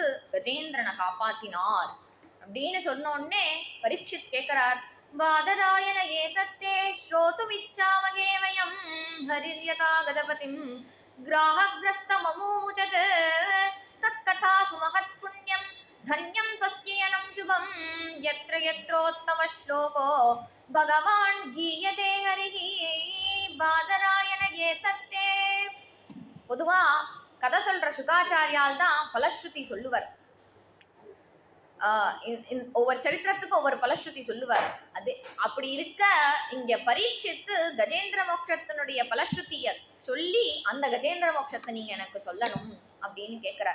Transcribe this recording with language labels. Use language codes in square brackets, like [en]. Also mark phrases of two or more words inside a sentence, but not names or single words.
[ta] கஜேந்திரனை காப்பாத்தினார் அப்படின்னு சொன்ன உடனே பரீட்சித் கேட்கிறார், [sa] बादरायण एतत्ते श्रोतुमिच्छामहे वयम् हरिर्यथा गजपतिम् ग्राहग्रस्तममूमुचत् तत्कथा सुमहत् पुण्यम् धन्यं त्वस्ययनं शुभं यत्र यत्रोत्तम श्लोको भगवान् गीयते हरिः बादरायण ஏதத்தே. [ta] பொதுவா கதை சொல்ற சுகாச்சாரியால் தான் பலஸ்ருதி சொல்லுவார். ஒவ்வொரு சரித்திரத்துக்கும் ஒவ்வொரு பலஸ்ருதி சொல்லுவார். அது அப்படி இருக்க இங்க பரீட்சித்து கஜேந்திர மோட்சத்தினுடைய பலஸ்ருதிய சொல்லி அந்த கஜேந்திர மோட்சத்தை நீங்க எனக்கு சொல்லணும் அப்படின்னு கேட்கிறார்.